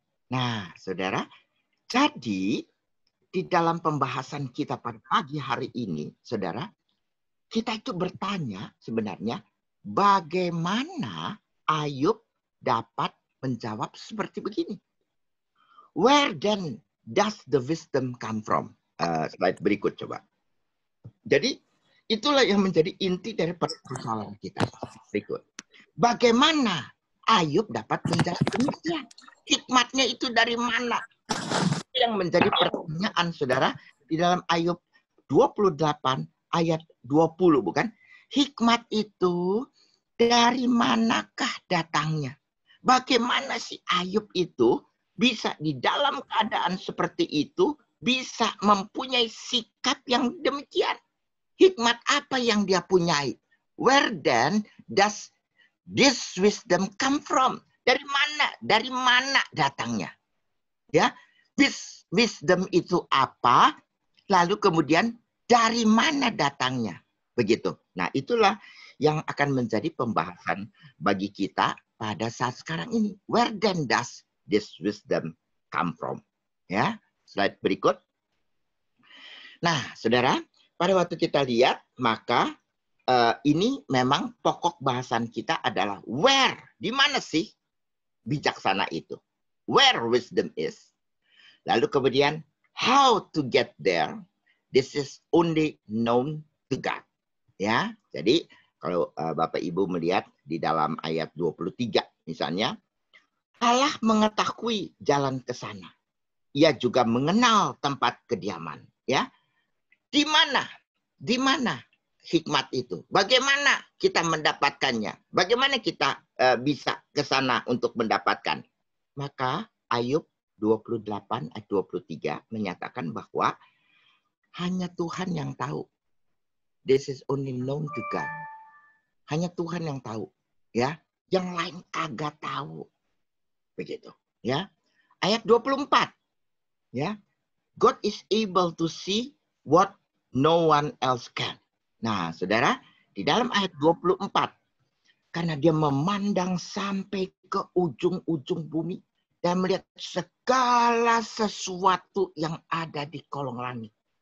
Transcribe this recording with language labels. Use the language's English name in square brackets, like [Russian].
[Indonesian] Nah, saudara, jadi di dalam pembahasan kita pada pagi hari ini, saudara, kita itu bertanya sebenarnya bagaimana Ayub dapat menjawab seperti begini. [English] Where then does the wisdom come from? [Indonesian] Slide berikut coba. Jadi itulah yang menjadi inti dari persoalan kita. Berikut. Bagaimana Ayub dapat menjawab demikian? Hikmatnya itu dari mana? Yang menjadi pertanyaan, saudara, di dalam Ayub 28 ayat 20, bukan? Hikmat itu dari manakah datangnya? Bagaimana si Ayub itu bisa di dalam keadaan seperti itu bisa mempunyai sikap yang demikian? Hikmat apa yang dia punyai? [English] Where then does this wisdom come from? [Indonesian] Dari mana? Dari mana datangnya? Ya, wisdom itu apa? Lalu kemudian dari mana datangnya? Begitu. Nah, itulah yang akan menjadi pembahasan bagi kita pada saat sekarang ini. [English] Where then does this wisdom come from? [Indonesian] Ya, slide berikut. Nah, saudara, pada waktu kita lihat, maka ini memang pokok bahasan kita adalah where. Di mana sih bijaksana itu? [English] Where wisdom is. [Indonesian] Lalu kemudian, [English] how to get there. This is only known to God. [Indonesian] Ya, jadi kalau Bapak Ibu melihat di dalam ayat 23 misalnya, Allah mengetahui jalan ke sana. Ia juga mengenal tempat kediaman. Ya, di mana? Di mana hikmat itu? Bagaimana kita mendapatkannya? Bagaimana kita bisa ke sana untuk mendapatkan? Maka Ayub 28 ayat 23 menyatakan bahwa hanya Tuhan yang tahu. [English] This is only known to God. [Indonesian] Hanya Tuhan yang tahu, ya. Yang lain kagak tahu. Begitu, ya. Ayat 24. Ya. [English] God is able to see what no one else can. [Indonesian] Nah, Saudara, di dalam ayat 24, karena dia memandang sampai ke ujung-ujung bumi dan melihat segala sesuatu yang ada di kolong langit.